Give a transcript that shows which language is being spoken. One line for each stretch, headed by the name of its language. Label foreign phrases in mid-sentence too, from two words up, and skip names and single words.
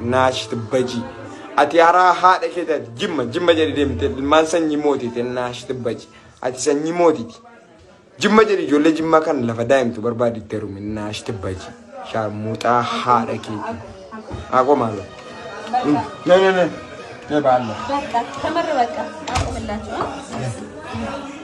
Oromo: Naati shibbaji. Ati haraa haadha keeti ati Jimma, Jimma jedhi deemte. Ilmaan sanyii mootiiti. Naati shibbaji. Ati sanyii mootiiti. Jimma jedhi ijoollee Jimmaa kan lafa daa'imtu barbaaditte rumi. Naati shibbaji. Shaarmuuxaa haadha keeti. Ako maalo? Mm. Ne, ne, ne. Ne baala.
Amharic: በቃ፣ ተመር በቃ። አቁምላችሁ፣ አ?